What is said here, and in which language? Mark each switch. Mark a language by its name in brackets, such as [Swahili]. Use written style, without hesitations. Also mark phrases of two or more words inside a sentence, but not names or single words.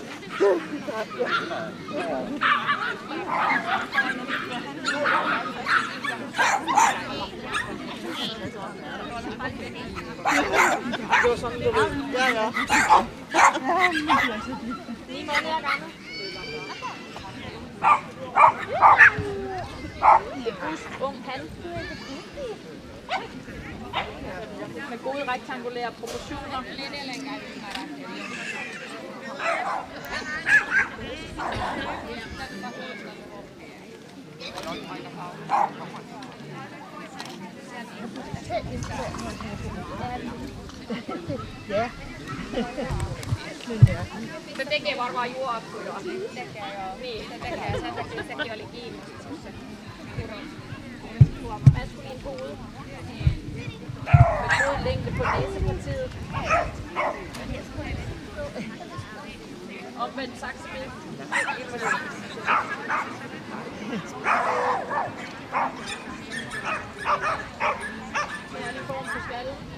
[Danish] Det var sådan, du ved. Ja. 9 måneder gammel. Robust, ung han. Med gode rektangulære proportioner. Ja. [Finnish] Se tekee varmaan juoksuja. Niin, se tekee. Sen takia sekin oli kiinnostus. [Danish] Maskulin hoved. Med god længde på næsepartiet. Omvendt saksebid. Særlig form på skallen.